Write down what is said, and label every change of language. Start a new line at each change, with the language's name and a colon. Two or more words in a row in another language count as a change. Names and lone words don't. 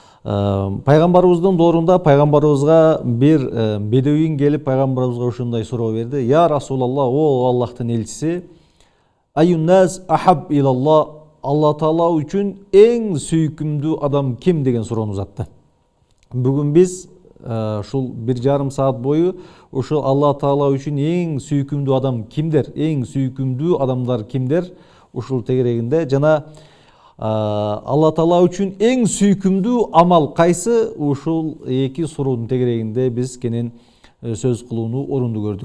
Kyrgyz: Пайгамбарыбыздын доорунда пайгамбарыбызга бир бедеуин келип пайгамбарыбызга ушундай суроо берди.
Arabic: يا رسول الله,
Kyrgyz: о Аллахтын элчиси,
Arabic: أي الناس أحب إلى الله,
Kyrgyz: Алла Таала үчүн эң сүйкүмдүү адам ким деген суроону узатты. Бүгүн биз ушул 1,5 саат бою ушул Алла Таала үчүн эң сүйкүмдүү адам кимдер, эң сүйкүмдүү адамдар кимдер ушул тегерегинде жана Алла Таала үчүн эң сүйкүмдүү амал кайсы, ушул эки суроонун тегерегинде биз кенен сөз кылууну орундуу көрдүк.